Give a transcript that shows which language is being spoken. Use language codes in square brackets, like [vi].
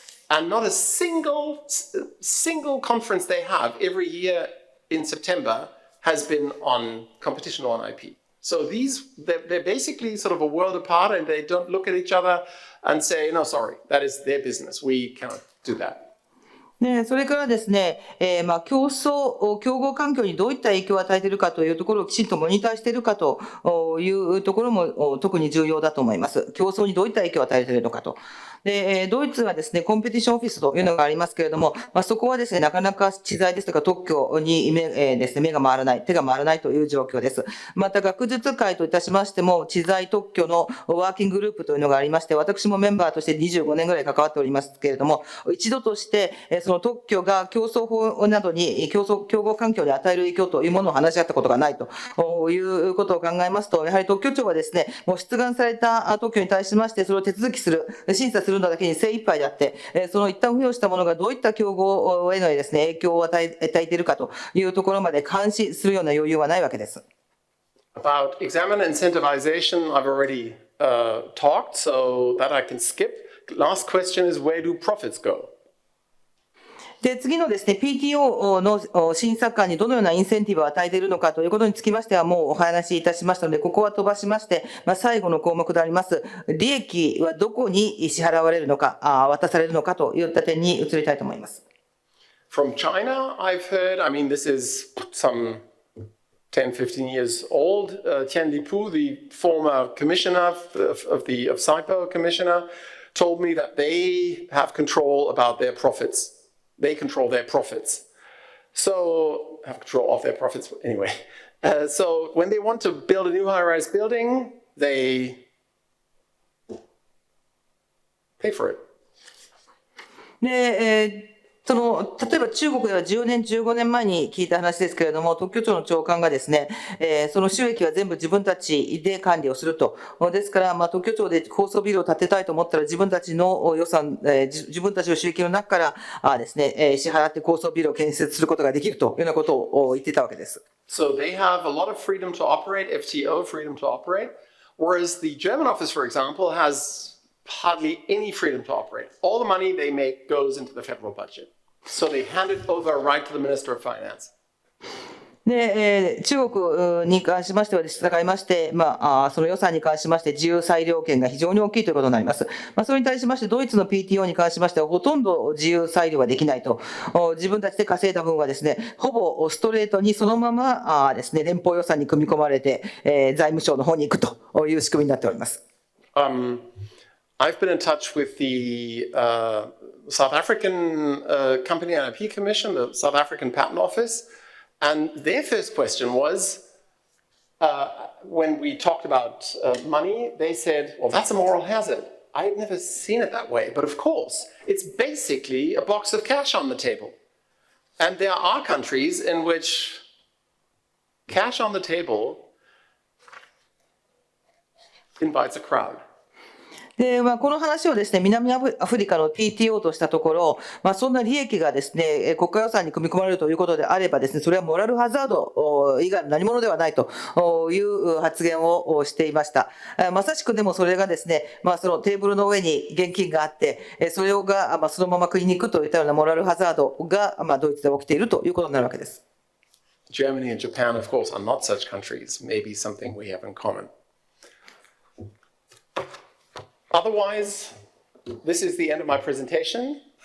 [en] And not a single conference they have every year in September has been on competition law and IP. So they're basically sort of a world apart, and they don't look at each other and say, no, sorry, that is their business. We cannot do that. [ja] それからですね、競合環境にどういった影響を与えているかというところをきちんとモニターしているかというところも特に重要だと思います。競争にどういった影響を与えているのかと。で、ドイツはですね、コンペティションオフィスというのがありますけれども、そこはですね、なかなか知財ですとか特許にですね、目が回らない、手が回らないという状況です。また、学術会といたしましても、知財特許のワーキンググループというのがありまして、私もメンバーとして25年ぐらい関わっておりますけれども、一度として、その特許が競争法などに、競合環境に与える影響というものを話し合ったことがないということを考えますと、やはり特許庁はですね、もう出願された特許に対しまして、それを手続きする、審査するのだけに精一杯であって、その一旦付与したものがどういった競合へのですね、影響を与えているかというところまで監視するような余裕はないわけです。 [en] About examiner incentivization, I've already talked, so that I can skip. Last question is, where do profits go? [ja] で、次のですね、PTO の審査官にどのようなインセンティブを与えているのかということにつきましてはもうお話しいたしましたので、ここは飛ばしまして、最後の項目であります、利益はどこに支払われるのか、渡されるのかといった点に移りたいと思います。 [en] From China, I've heard, I mean, this is some 10, 15 years old. Tian Lipu, the former commissioner of SIPO commissioner, told me that they have control about their profits. They control their profits. So, have control of their profits anyway. So, when they want to build a new high-rise building, they pay for it. [ja] で、例えば中国では10年、15年前に聞いた話ですけれども、特許庁の長官がですね、その収益は全部自分たちで管理をすると。ですから、特許庁で高層ビルを建てたいと思ったら自分たちの予算、自分たちの収益の中からですね、支払って高層ビルを建設することができるというようなことを言っていたわけです。 [en] So they have a lot of freedom to operate, FTO, freedom to operate, whereas the German office, for example, has hardly any freedom to operate. All the money they make goes into the federal budget. So they hand it over right to the Minister of Finance. [ja] で、中国に関しましては従いまして、その予算に関しまして自由裁量権が非常に大きいということになります。それに対しましてドイツの PTO に関しましてはほとんど自由裁量はできないと。自分たちで稼いだ分はですね、ほぼストレートにそのままですね、連邦予算に組み込まれて、財務省の方に行くという仕組みになっております。 [en] I've been in touch with the South African Company and IP Commission, the South African Patent Office, and their first question was, when we talked about money, they said, well, that's a moral hazard. I've never seen it that way, but of course, it's basically a box of cash on the table. And there are countries in which cash on the table invites a crowd. [ja] で、この話をですね、南アフリカの PTO としたところ、そんな利益がですね、国家予算に組み込まれるということであればですね、それはモラルハザード以外の何者ではないという発言をしていました。まさしくでもそれがですね、そのテーブルの上に現金があって、それがそのまま国に行くといったようなモラルハザードがドイツで起きているということになるわけです。 [en] Germany and Japan, of course, are not such countries. Maybe something we have in common. Otherwise, this is the end of my presentation.